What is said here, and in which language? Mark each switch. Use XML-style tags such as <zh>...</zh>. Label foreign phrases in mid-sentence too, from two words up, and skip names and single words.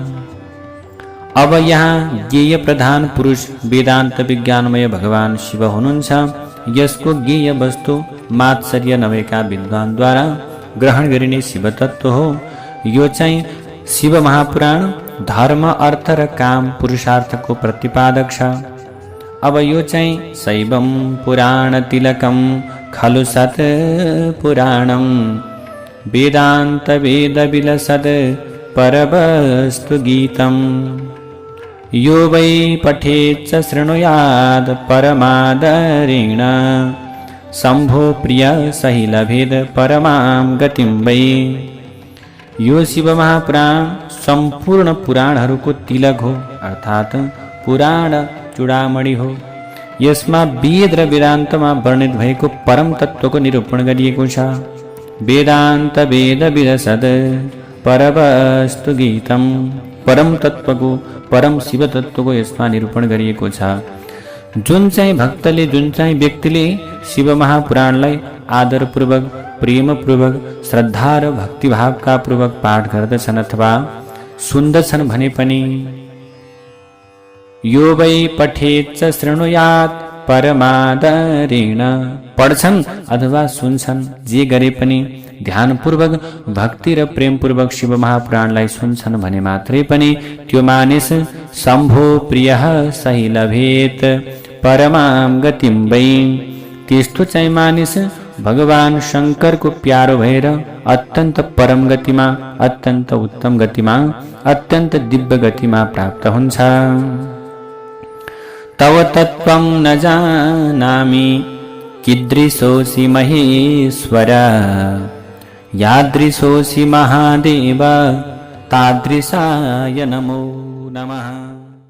<ne>अब यहाँ ज्ञेय प्रधान पुरुष वेदान्त विज्ञानमय भगवान शिव हुनुहुन्छ। यसको ज्ञेय वस्तु मात्सर्य नभएका विद्वानद्वारा ग्रहण गरिने शिव तत्व हो। यो चाहिँ शिव महापुराण धर्म, अर्थ र काम पुरुषार्थको प्रतिपादक छ। अब यो चाहिँ</ne> <sa>शैवम पुराण तिलकम खलु सत् पुराणं वेदान्तवेदविलसद् परवस्तु गीतम् यो वै पठेच्च शृणुयात् परमादरेण शम्भो प्रिय सहि लभेद परमां गतिं वै।</sa> <ne>यो शिव महापुराण सम्पूर्ण पुराणहरूको तिलक हो अर्थात् पुराण चूडामणि हो। यसमा वेद र वेदान्तमा वर्णित भएको परम तत्त्वको निरूपण गरिएको छ।</ne> <sa>वेदान्त वेद विरसद परवस्तु गीतम,</sa> <ne>परम तत्त्वको परम शिव तत्त्वको यसमा निरूपण गरिएको छ। जुन चाहिँ भक्तले, जुन चाहिँ व्यक्तिले शिव महापुराणलाई आदरपूर्वक, प्रेमपूर्वक, श्रद्धा र भक्तिभावका पूर्वक पाठ गर्दछन् अथवा सुन्दछन् भने पनि</ne> <sa>यो वै पठेच्च शृणुयात् परमादरेण,</sa> <ne>पढ्छन् अथवा सुन्छन्, जे गरे पनि ध्यानपूर्वक, भक्ति र प्रेमपूर्वक शिव महापुराणलाई सुन्छन् भने मात्रै पनि त्यो मानिस</ne> <sa>शम्भो प्रियः सहि लभेत परमां गतिं वै।</sa> <ne>त्यस्तो चाहिँ मानिस भगवान शङ्करको प्यारो भएर अत्यन्त परम गतिमा, अत्यन्त उत्तम गतिमा, अत्यन्त दिव्य गतिमा प्राप्त हुन्छ।</ne> <sa>तव तत्त्वं न जानामि कीदृशोऽसि महेश्वर, यादृशोऽसि महादेव तादृशाय नमो नमः।</sa>